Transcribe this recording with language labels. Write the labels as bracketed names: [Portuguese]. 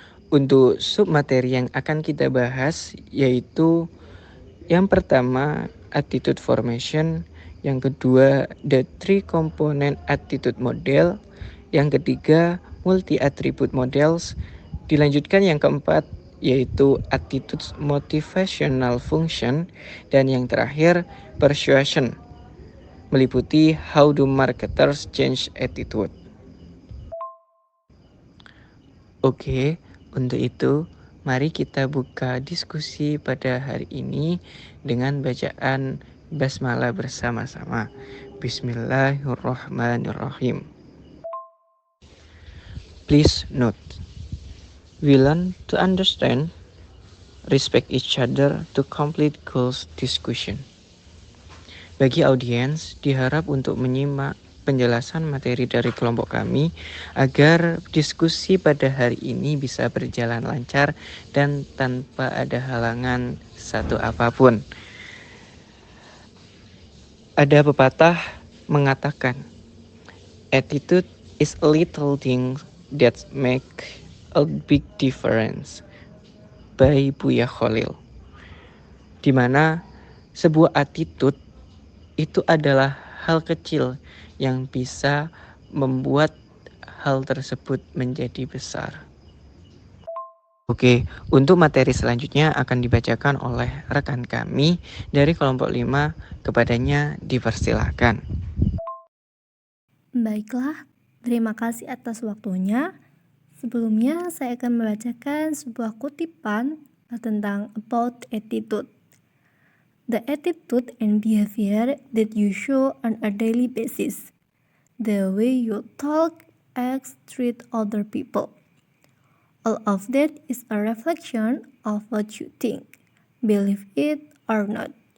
[Indonesian] Untuk submateri yang akan kita bahas yaitu yang pertama [English] attitude formation, [Indonesian] yang kedua [English] the three component attitude model, [Indonesian] yang ketiga [English] multi attribute models, [Indonesian] dilanjutkan yang keempat yaitu [English] attitude motivational function, [Indonesian] dan yang terakhir persuasion, meliputi [English] how do marketers change attitude. [Indonesian] Oke, untuk itu mari kita buka diskusi pada hari ini dengan bacaan basmalah bersama-sama. Bismillahirrahmanirrahim. [English] Please note, we learn to understand, respect each other to complete goals discussion. [Indonesian] Bagi audiens, diharap untuk menyimak penjelasan materi dari kelompok kami agar diskusi pada hari ini bisa berjalan lancar dan tanpa ada halangan satu apapun. Ada pepatah mengatakan, [English] attitude is a little thing that make a big difference, by Buya Khalil. [Indonesian] Di mana sebuah attitude itu adalah hal kecil yang bisa membuat hal tersebut menjadi besar. Oke, untuk materi selanjutnya akan dibacakan oleh rekan kami dari kelompok 5, kepadanya dipersilakan. Baiklah, terima kasih atas waktunya. Sebelumnya saya akan membacakan sebuah kutipan tentang [English] about attitude. The attitude and behavior that you show on a daily basis. The way you talk, act, treat other people. All of that is a reflection of what you think, believe it or not.